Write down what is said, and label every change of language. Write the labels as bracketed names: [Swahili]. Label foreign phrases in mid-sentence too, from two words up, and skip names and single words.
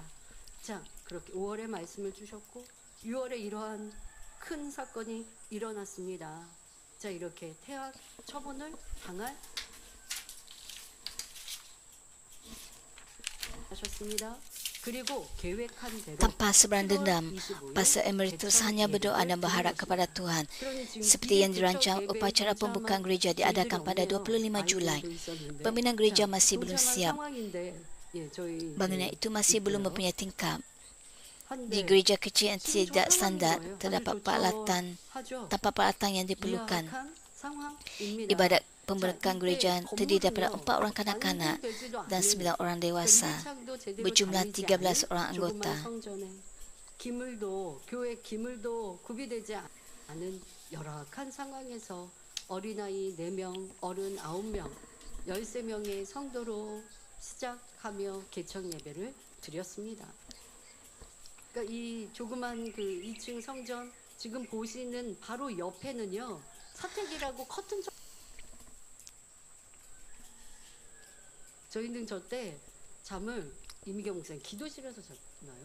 [Korean] 자, 그렇게 5월에 말씀을 주셨고 6월에 이러한 큰 사건이 일어났습니다. 자, 이렇게 태학 처분을 당할 하셨습니다. 그리고 계획한 대로 [Malay] Tanpa sebarang dendam, Pastor Emeritus hanya berdoa dan berharap kepada Tuhan. Seperti yang dirancang, upacara pembukaan gereja diadakan pada 25 Julai. Pembinaan gereja masih belum siap. Bangunan itu masih belum mempunyai tingkap. Di gereja kecil yang tidak standar, terdapat peralatan, tanpa peralatan yang diperlukan. Ibadat pembukaan gereja terdiri daripada 4 orang kanak-kanak dan 9 orang dewasa, berjumlah 13 orang anggota. [Korean] 기물도 교회 기물도 구비되지 않은 열악한 상황에서 어린아이 4명, 어른 9명, 13명의 성도로 시작하며 개척 예배를 드렸습니다. 그러니까 이 조그만 그 2층 성전 지금 보시는 바로 옆에는요 사택이라고 커튼 저희는 저 때 잠을 이미경 목사님 기도실에서 잤나요?